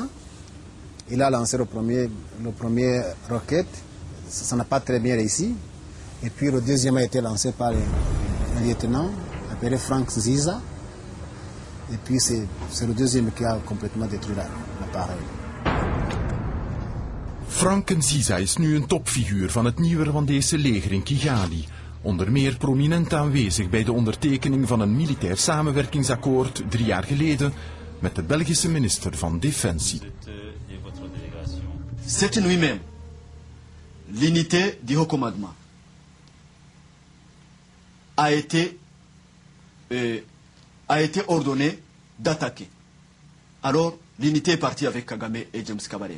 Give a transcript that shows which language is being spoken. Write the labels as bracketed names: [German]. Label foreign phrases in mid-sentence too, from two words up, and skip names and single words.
[French] Il a lancé le premier roquette. Ça n'a pas très bien réussi. Et puis le deuxième a été lancé par un lieutenant appelé Frank Ziza. Et puis c'est le deuxième qui a complètement détruit l'appareil. [Dutch] Frank Nziza is nu een topfiguur van het nieuwe Rwandese leger in Kigali. Onder meer prominent aanwezig bij de ondertekening van een militair samenwerkingsakkoord 3 jaar geleden met de Belgische minister van Defensie. [French] Cette nuit même, l'unité du haut commandement a été ordonnée d'attaquer. Alors, l'unité est partie avec Kagame et James Kabarebe.